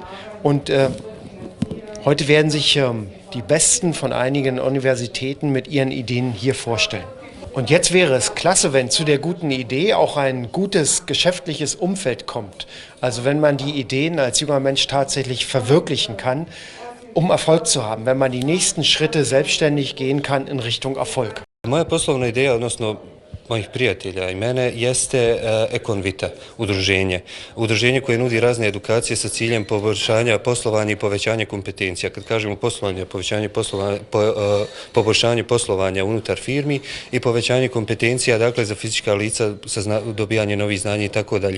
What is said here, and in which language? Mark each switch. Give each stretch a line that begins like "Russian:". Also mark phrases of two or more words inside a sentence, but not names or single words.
German: Und heute werden sich die Besten von einigen Universitäten mit ihren Ideen hier vorstellen. Und jetzt wäre es klasse, wenn zu der guten Idee auch ein gutes geschäftliches Umfeld kommt. Also wenn man die Ideen als junger Mensch tatsächlich verwirklichen kann, um Erfolg zu haben, wenn man die nächsten Schritte selbstständig gehen kann in Richtung Erfolg.
Bosnian: Moja poslovna ideja, odnosno mojih prijatelja i mene, jeste Ekonvita, udruženje koje nudi razne edukacije sa ciljem poboljšanja poslovanja i povećanja kompetencija. Kad kažemo poslovanje, poboljšanje poslovanja unutar firmi i povećanje kompetencija, dakle, za fizička lica, dobijanje novih znanja i tako dalje.